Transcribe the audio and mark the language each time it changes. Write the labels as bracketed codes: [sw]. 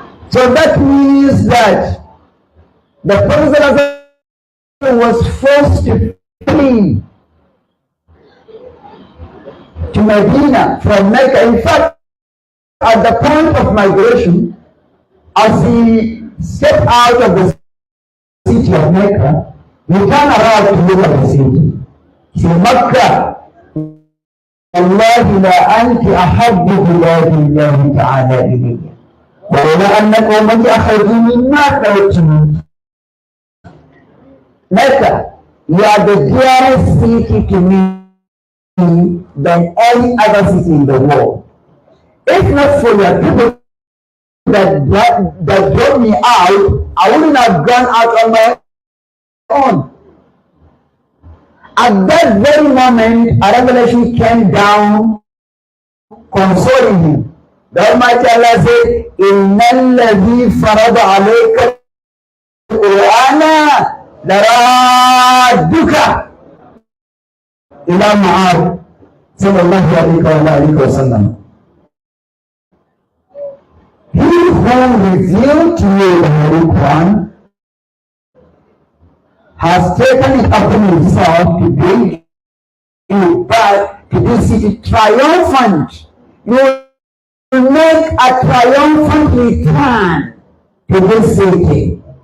[en] So that means that the Prophet was forced to flee to Medina from Mecca. In fact, at the point of migration, as he stepped out of the city of Mecca, he turned around to look at the city. He said, Mecca, [ar] والله لا أنت أحب بلاد الله تعالى إلي ولولا أن قومك أخرجوني ما تركتني. [en] Mecca, you are the dearest city to me than any other city in the world. If not for your people that brought me out, I wouldn't have gone out on my own. At that very moment, a revelation came down consoling him. The Almighty Allah said, [ar] إِنَّ الَّذِي فَرَضَ عَلَيْكَ الْقُرْآنَ لَرَادُّكَ إِلَى مَعَادٍ صلى الله عليه وسلم. [en] He who revealed to you the Holy Quran has taken it upon himself to bring you back to this city triumphant. You will make a triumphant return to this city.